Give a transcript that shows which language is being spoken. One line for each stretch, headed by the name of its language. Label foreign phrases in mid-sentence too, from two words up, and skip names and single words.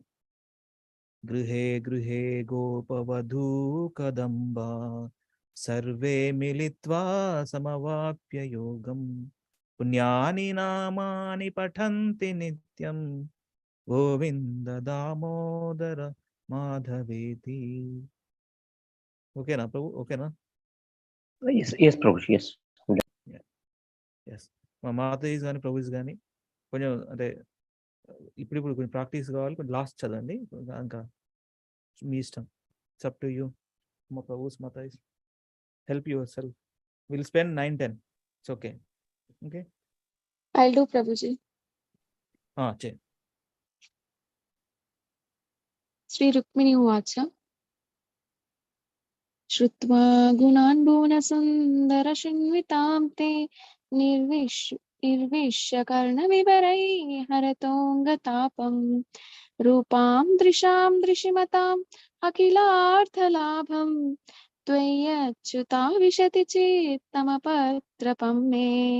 Sanskrit: गृहे गृहे गोपवधू कदम्बाः सर्वे मिलित्वा समवाप्य योगम् पुण्यानि नामानि पठन्ति नित्यं गोविन्द दामोदर माधवेति.
English: Okay na Prabhu? Okay na? Yes, Prabhu. Yes. Yes.
Telugu: మా మాత ఈజ్ కానీ ప్రభు ఈజ్ కానీ కొంచెం అంటే ఇప్పుడు కొంచెం ప్రాక్టీస్ కావాలి, కొంచెం లాస్ట్ చదవండి, ఇంకా మీ ఇష్టం.
English: It's up to you. Maa Prabhus Mata is help yourself. Will spend 9-10. It's okay. Okay, I'll do Prabhuji. చే
Sanskrit: श्री रुक्मिणी उवाच श्रुत्वा गुणान् भुवन सुन्दर शृण्वतां ते निर्विश्य कर्ण विवरैः हरतोऽङ्ग तापम् रूपं दृशां दृशिमताम् अखिलार्थ लाभं त्वय्यच्युत विशति चित्तमपत्रपं मे.